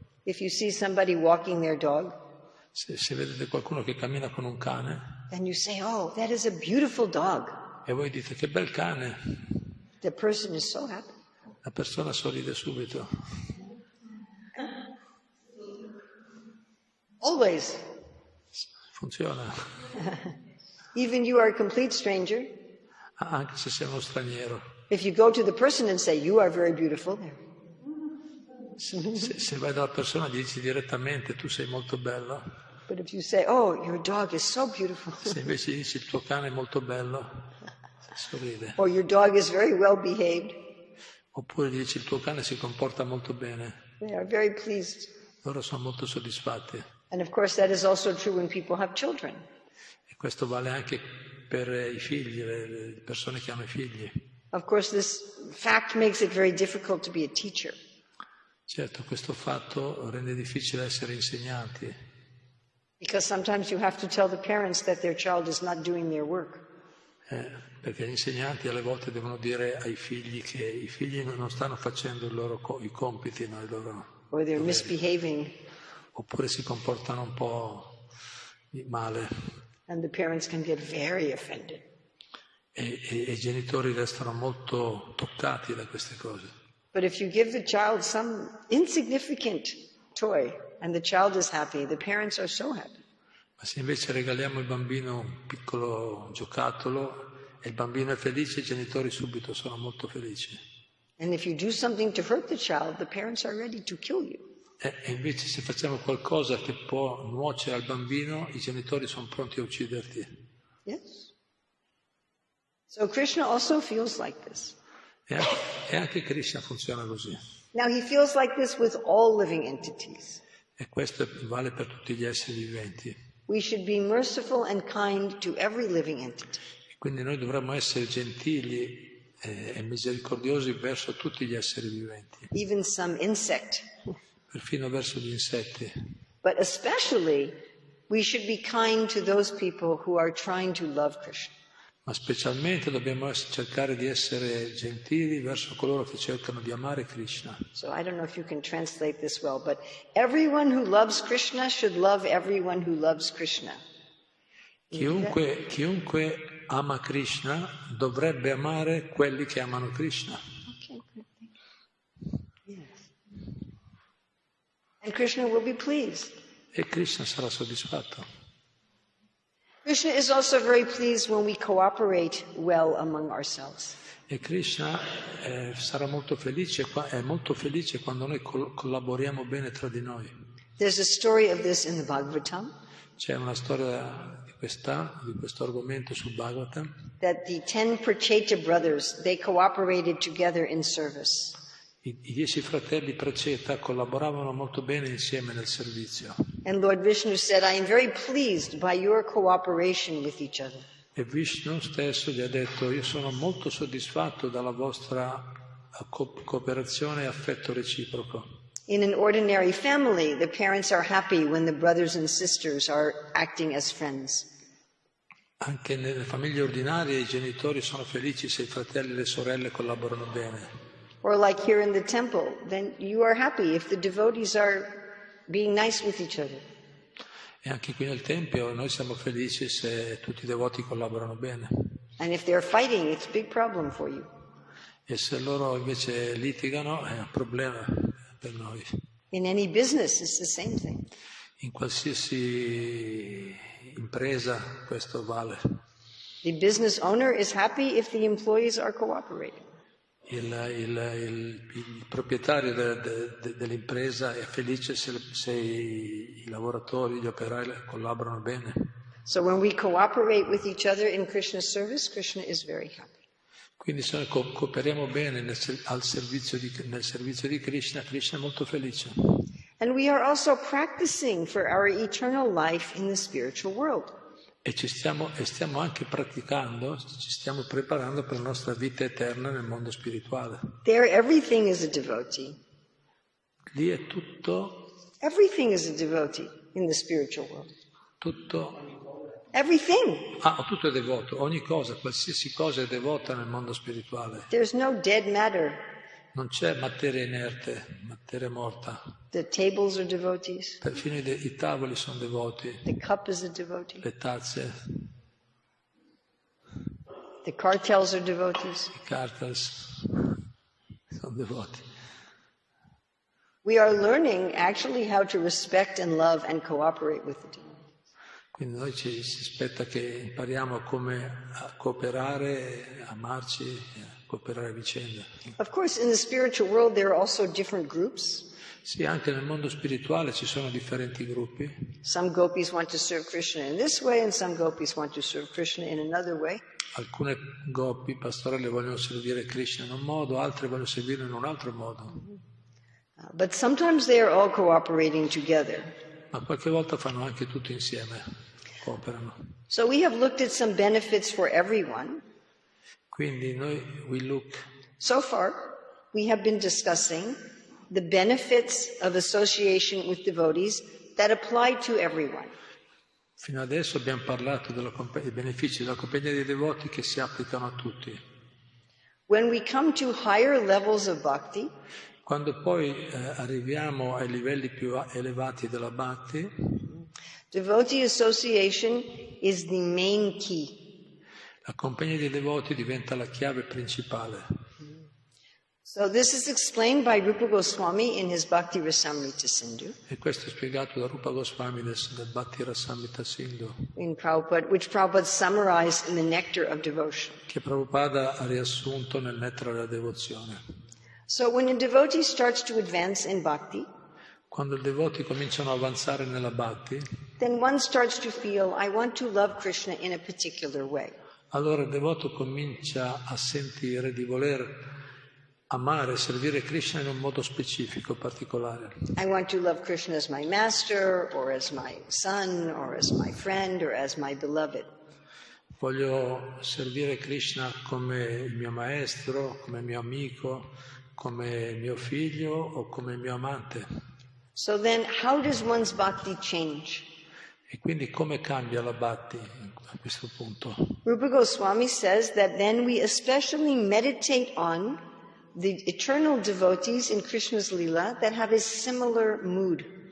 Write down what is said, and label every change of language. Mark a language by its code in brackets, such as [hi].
[en] If you see somebody walking their dog, [it] se vedete qualcuno che cammina con un cane, [en] And you say, oh, that is a beautiful dog. [it] E voi dite che bel cane. [en] The person is so happy. [it] La persona sorride subito. [en] Always. [it] Funziona. [en] Even you are a complete stranger. [it] Anche se sei uno straniero. [en] If you go to the person and say, you are very beautiful. [it] Se vai dalla persona e gli dici direttamente, tu sei molto bello. [en] But if you say, oh, your dog is so beautiful. [it] Se invece dici il tuo cane è molto bello, sorride. [en] Or your dog is very well behaved. [it] Oppure gli dici il tuo cane si comporta molto bene. [en] They are very pleased. [it] Loro sono molto soddisfatti. [en] And of course that is also true when people have children. [it] E questo vale anche per i figli, le persone che hanno i figli. [en] Of course this fact makes it very difficult to be a teacher. [it] Certo, questo fatto rende difficile essere insegnanti. [en] Because sometimes you have to tell the parents that their child is not doing their work. [it] Perché gli insegnanti alle volte devono dire ai figli che i figli non stanno facendo i compiti, no, i loro [en] Or they're [it] doveri. [en] misbehaving. [it] Oppure si comportano un po' male. [en] And the parents can get very offended. [it] E i genitori restano molto toccati da queste cose. [en] But if you give the child some insignificant toy and the child is happy, the parents are so happy. [it] Ma se invece regaliamo al bambino un piccolo giocattolo e il bambino è felice, i genitori subito sono molto felici. [en] And if you do something to hurt the child, the parents are ready to kill you. [it] E invece se facciamo qualcosa che può nuocere al bambino, i genitori sono pronti a ucciderti. [en] Yes. So Krishna also feels like this. [it] E anche Krishna funziona così. [en] Now he feels like this with all living entities. [it] E questo vale per tutti gli esseri viventi. [en] We should be merciful and kind to every living entity. [it] Quindi noi dovremmo essere gentili e misericordiosi verso tutti gli esseri viventi. [en] Even some insect. [it] Perfino verso gli insetti. [en] But especially, we should be kind to those people who are trying to love Krishna. [it] Ma specialmente dobbiamo cercare di essere gentili verso coloro che cercano di amare Krishna. [en] So I don't know if you can translate this well, but everyone who loves Krishna should love everyone who loves Krishna. [it] Chiunque ama Krishna dovrebbe amare quelli che amano Krishna. [en] Okay, good. Yes. And Krishna will be pleased. [it] E Krishna sarà soddisfatto. [en] Krishna is also very pleased when we cooperate well among ourselves. [it] E Krishna sarà molto felice, è molto felice quando noi collaboriamo bene tra di noi. [en] There's a story of this in the Bhagavatam. [it] C'è una storia di questo argomento sul Bhagavatam. [en] That the 10 Pracheta brothers, they cooperated together in service. [it] I 10 fratelli Pracheta collaboravano molto bene insieme nel servizio. [en] And Lord Vishnu said, I am very pleased by your cooperation with each other. [it] E Vishnu stesso gli ha detto, io sono molto soddisfatto dalla vostra cooperazione e affetto reciproco. [en] In an ordinary family, the parents are happy when the brothers and sisters are acting as friends. [it] Anche nelle famiglie ordinarie i genitori sono felici se i fratelli e le sorelle collaborano bene. [en] Or like here in the temple, then you are happy if the devotees are being nice with each other. [it] E anche qui nel Tempio noi siamo felici se tutti i devoti collaborano bene. [en] And if they're fighting, it's a big problem for you. [it] E se loro invece litigano è un problema per noi. [en] In any business, it's the same thing. [it] In qualsiasi impresa questo vale. [en] The business owner is happy if the employees are cooperating. [it] Il proprietario dell'impresa è felice se i lavoratori, gli operai collaborano bene. [en] So when we cooperate with each other in Krishna's service, Krishna is very happy. [it] Quindi se noi cooperiamo bene nel servizio di Krishna, Krishna è molto felice. [en] And we are also practicing for our eternal life in the spiritual world. [it] E stiamo anche praticando, ci stiamo preparando per la nostra vita eterna nel mondo spirituale. [en] There, everything is a devotee. [it] Lì è tutto. [en] Everything is a devotee in the spiritual world. [it] Tutto. [en] Everything. [it] Tutto è devoto. Ogni cosa, qualsiasi cosa è devota nel mondo spirituale. [en] There's no dead matter. [it] Non c'è materia inerte, materia morta. [en] The tables are devotees. [it] Perfino i tavoli sono devoti. [en] The cup is a devotee. [it] Le tazze. [en] The cartels are devotees. [it] I cartels sono devoti. [en] We are learning actually how to respect and love and cooperate with the demon. [it] Quindi noi si aspetta che impariamo come a cooperare, amarci, a cooperare a vicenda. [en] Of course, in the spiritual world there are also different groups. [it] Sì, anche nel mondo spirituale ci sono differenti gruppi. [en] Some gopis want to serve Krishna in this way and some gopis want to serve Krishna in another way. [it] Alcune gopi pastorelle vogliono servire Krishna in un modo, altre vogliono servirlo in un altro modo. [en] But sometimes they are all cooperating together. [it] Ma qualche volta fanno anche tutto insieme, cooperano. [en] So we have looked at some benefits for everyone. [it] Quindi noi, [en] So far, we have been discussing the benefits of association with devotees that apply to everyone. [it] Fino adesso abbiamo parlato dei benefici della compagnia dei devoti che si applicano a tutti. [en] When we come to higher levels of bhakti, [it] quando poi arriviamo ai livelli più elevati della bhakti, [en] devotee association is the main key. [it] La compagnia dei devoti diventa la chiave principale. [en] So this is explained by Rupa Goswami in his Bhakti Rasamrita Sindhu. [it] E questo è spiegato da Rupa Goswami nel Bhakti Rasamrita Sindhu. [en] Which Prabhupada summarized in the Nectar of Devotion. [it] Che Prabhupada ha riassunto nel Nettare della Devozione. [en] So when a devotee starts to advance in bhakti, [it] quando i devoti cominciano a avanzare nella bhakti, [en] then one starts to feel, I want to love Krishna in a particular way. [it] Allora il devoto comincia a sentire di voler amare e servire Krishna in un modo specifico, particolare. [en] I want to love Krishna as my master, or as my son, or as my friend, or as my beloved. [it] Voglio servire Krishna come il mio maestro, come mio amico, come mio figlio o come mio amante. [en] So then, how does one's bhakti change? [it] E quindi come cambia la bhakti a questo punto? [en] Rupa Goswami says that then we especially meditate on the eternal devotees in Krishna's Lila that have a similar mood.